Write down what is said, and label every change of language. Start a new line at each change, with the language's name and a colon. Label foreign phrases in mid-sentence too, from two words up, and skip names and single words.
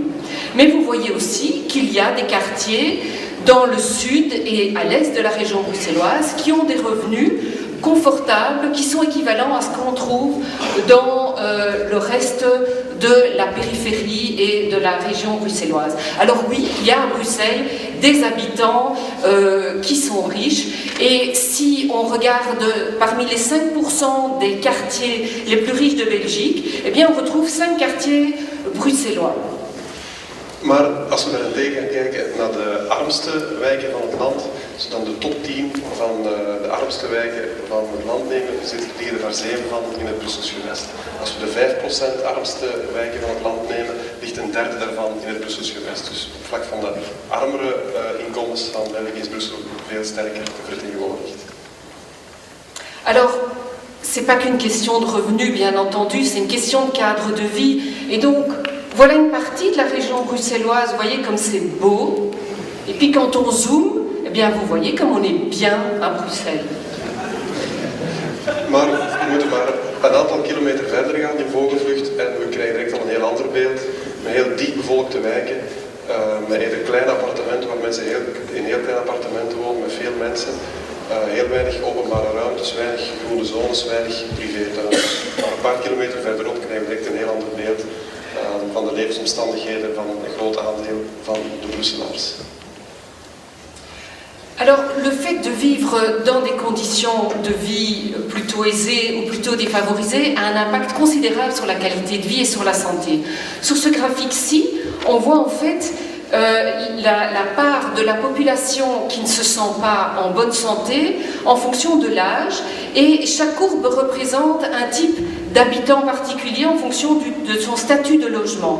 French: Mais vous voyez aussi qu'il y a des quartiers dans le sud et à l'est de la région bruxelloise qui ont des revenus confortables, qui sont équivalents à ce qu'on trouve dans le reste de la périphérie et de la région bruxelloise. Alors oui, il y a à Bruxelles des habitants qui sont riches, et si on regarde parmi les 5% des quartiers les plus riches de Belgique, eh bien on retrouve 5 quartiers bruxellois.
Dutch: Maar als we daarentegen kijken naar de armste wijken van het land, als we dan de top 10 van de armste wijken van het land nemen, liggen er daar 7 van in het Brussels gewest. Als we de 5% armste wijken van het land nemen, ligt een derde daarvan in het Brussels gewest. Dus op vlak van de armere inkomens van België is Brussel veel sterker vertegenwoordigd.
French: Alors, c'est pas qu'une question de revenus, bien entendu, c'est une question de cadre de vie, et donc voilà une partie de la région bruxelloise, vous voyez comme c'est beau, et puis quand on zoome, eh bien vous voyez comme on est bien à Bruxelles.
Dutch: Maar we moeten maar een aantal kilometer verder gaan in vogelvlucht en we krijgen direct al een heel ander beeld, met heel dicht bevolkte wijken, met hele kleine appartementen waar mensen in heel kleine appartementen wonen, met veel mensen. Heel weinig openbare ruimtes, weinig groene zones, weinig privétuinen. Maar een paar kilometer verderop krijgen we direct een heel ander beeld van de levensomstandigheden van een groot aandeel van de Brusselaars.
French: Alors, le fait de vivre dans des conditions de vie plutôt aisées ou plutôt défavorisées a un impact considérable sur la qualité de vie et sur la santé. Sur ce graphique-ci, on voit en fait la part de la population qui ne se sent pas en bonne santé en fonction de l'âge, et chaque courbe représente un type d'habitant particulier en fonction de son statut de logement.